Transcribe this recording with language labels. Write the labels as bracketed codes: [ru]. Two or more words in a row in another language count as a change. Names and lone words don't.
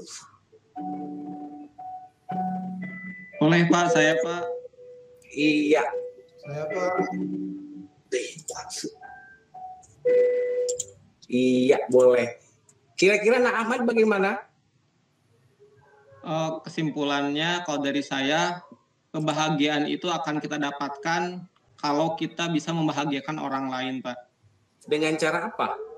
[id] Boleh Pak, saya Pak. Iya. Saya Pak. [th] ได้เห็นความสุข [id] Iya, boleh. Kira-kira Nak Ahmad bagaimana? Kesimpulannya kalau dari saya, kebahagiaan itu akan kita dapatkan kalau kita bisa membahagiakan orang lain, Pak. Dengan cara apa?